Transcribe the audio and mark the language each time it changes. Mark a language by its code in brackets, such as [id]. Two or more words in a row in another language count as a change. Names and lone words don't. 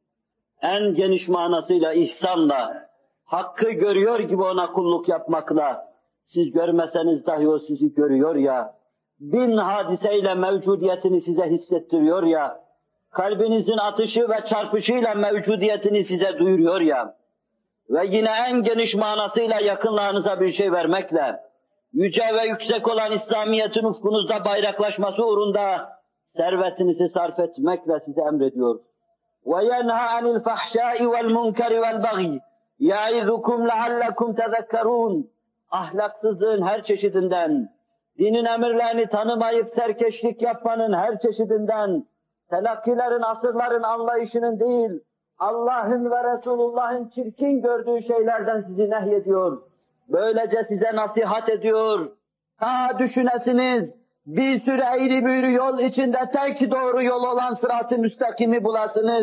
[tr] En geniş manasıyla ihsanla, hakkı görüyor gibi ona kulluk yapmakla, siz görmeseniz dahi o sizi görüyor ya, bin hadiseyle mevcudiyetini size hissettiriyor ya, kalbinizin atışı ve çarpışıyla mevcudiyetini size duyuruyor ya, ve yine en geniş manasıyla yakınlarınıza bir şey vermekle, yüce ve yüksek olan İslamiyet'in ufkunuzda bayraklaşması uğrunda servetinizi sarf etmekle size emrediyor. [ar] وَيَنْهَا عَنِ الْفَحْشَاءِ وَالْمُنْكَرِ وَالْبَغِيِ يَعِذُكُمْ لَعَلَّكُمْ تَذَكَّرُونَ. [tr] Ahlaksızlığın her çeşidinden, dinin emirlerini tanımayıp serkeşlik yapmanın her çeşidinden, telakkilerin, asırların anlayışının değil, Allah'ın ve Resulullah'ın çirkin gördüğü şeylerden sizi nehyediyor. Böylece size nasihat ediyor. Ta düşünesiniz, bir sürü eğri büğrü yol içinde tek doğru yol olan sırat-ı müstakimi bulasınız.